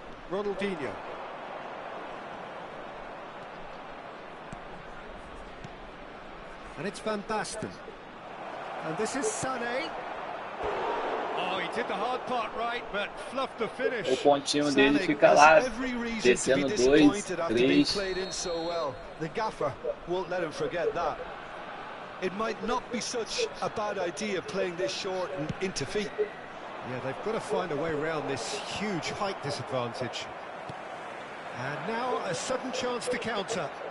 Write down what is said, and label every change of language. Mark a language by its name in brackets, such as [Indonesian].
[English] Ronaldinho. And it's Van Basten. And this is Sané. Oh, he did the hard part right, but fluffed the finish. [Portuguese] O pontinho dele fica lá, descendo 2, 3. [English] Played in so well. The gaffer won't let him forget that. It might not be such a bad idea playing this short and into feet. Yeah, they've got to find a way around this huge height disadvantage. And now a sudden chance to counter.